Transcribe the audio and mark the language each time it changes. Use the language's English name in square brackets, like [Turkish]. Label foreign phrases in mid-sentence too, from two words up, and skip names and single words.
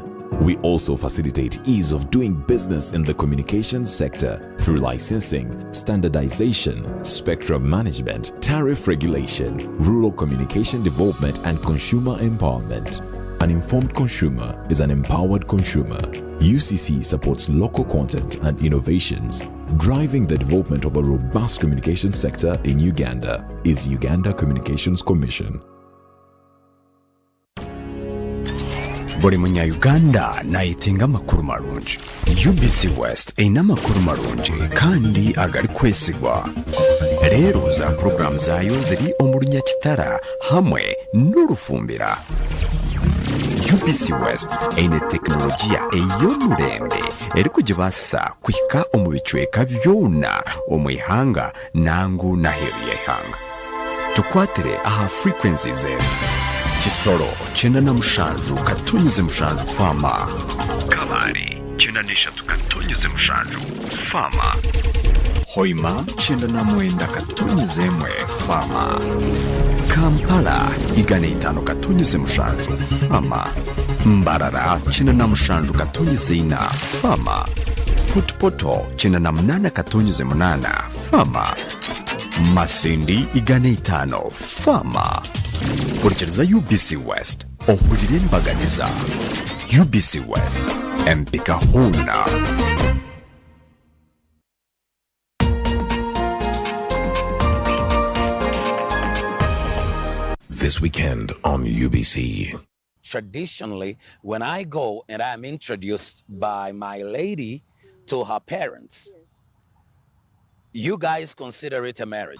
[English] We also facilitate ease of doing business in the communications sector through licensing, standardization, spectrum management, tariff regulation, rural communication development, and consumer empowerment. An informed consumer is an empowered consumer. UCC supports local content and innovations. Driving the development of a robust communication sector in Uganda is Uganda Communications Commission. [Nyankole] Buli munya-Uganda nayitinga amakuru marungi. UBC West eyina amakuru marungi kandi agali kwesigwa. Leero za program zaayo ziri omu Lunyakitara hamwe n'Olufumbira. UBC West eyina tekinologiya ey'omulembe eri kugibaasisa kuhika omu bicweka byona omu ihanga nangu n'aheeru y'eihanga. Tukwatire aha frequencies ezo: Kisoro 97 katonyeze mushanju fama, Kabale 93 katonyeze mushanju fama, Hoima 99 katonyeze mwe fama, Kampala 105 katonyeze mushanju fama, Mbarara 97 katonyeze ina fama, Footpoto 98 katonyeze munana fama, Masindi 105 fama. Kurikiriza UBC West ohulire embagatiza. UBC West empika huna. [English] This weekend on UBC. Traditionally, when I go and I'm introduced by my lady to her parents, you guys consider it a marriage?